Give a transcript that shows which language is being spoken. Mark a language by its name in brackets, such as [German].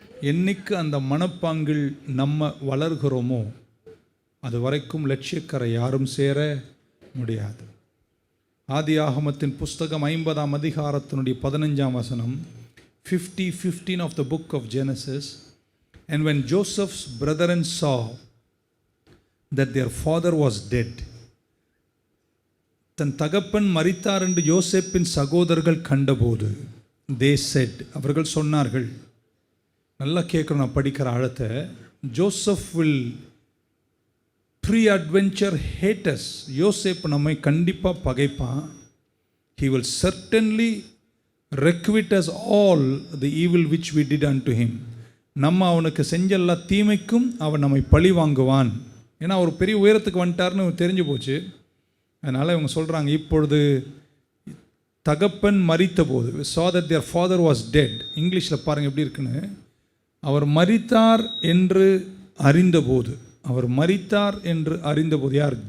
[Tamil] என்னைக்கு அந்த மனப்பாங்கில் நம்ம வளர்கிறோமோ அது வரைக்கும் லட்சியக்கரை யாரும் சேர முடியாது. ஆதியாகமத்தின் புஸ்தகம் 50ஆம் அதிகாரத்தினுடைய 15ஆம் வசனம், 50:15 [English] of the book of Genesis. And when Joseph's brethren saw that their father was dead, [Tamil] தன் தகப்பன் மரித்தார் என்று யோசேப்பின் சகோதரர்கள் கண்டபோது, [English] they said, [Tamil] அவர்கள் சொன்னார்கள். நல்லா கேட்கணும், நான் படிக்கிற ஆழத்தை. Joseph [English] will pre-adventure hate us. [Tamil] யோசேப் நம்மை கண்டிப்பாக பகைப்பான். [English] He will certainly requite us all the evil which we did unto him. [Tamil] நம்ம அவனுக்கு செஞ்ச எல்லா தீமைக்கும் அவன் நம்மை பழி வாங்குவான். ஏன்னா ஒரு பெரிய உயரத்துக்கு வந்துட்டார்னு தெரிஞ்சு போச்சு. அதனால் இவங்க சொல்கிறாங்க, இப்பொழுது தகப்பன் மரித்த போது, [English] saw that their father was dead. [Tamil] இங்கிலீஷில் பாருங்கள் எப்படி இருக்குன்னு. அவர் மரித்தார் என்று அறிந்தபோது, அவர் மரித்தார் என்று அறிந்தபோது, யார்?